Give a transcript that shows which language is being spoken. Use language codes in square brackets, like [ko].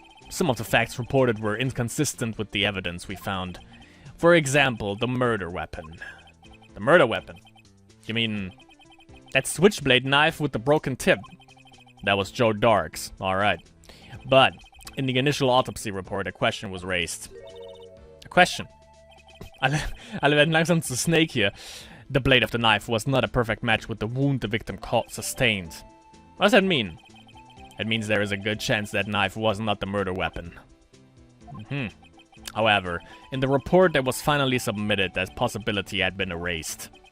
[en] Some of the facts reported were inconsistent with the evidence we found. For example, the murder weapon. The murder weapon? You mean that switchblade knife with the broken tip? That was Joe Dark's, alright. But in the initial autopsy report, a question was raised. A question? [de] Alle werden langsam zu Snake hier. [en] The blade of the knife was not a perfect match with the wound the victim sustained. What does that mean? It means there is a good chance that knife was not the murder weapon. However, in the report that was finally submitted, that possibility had been erased.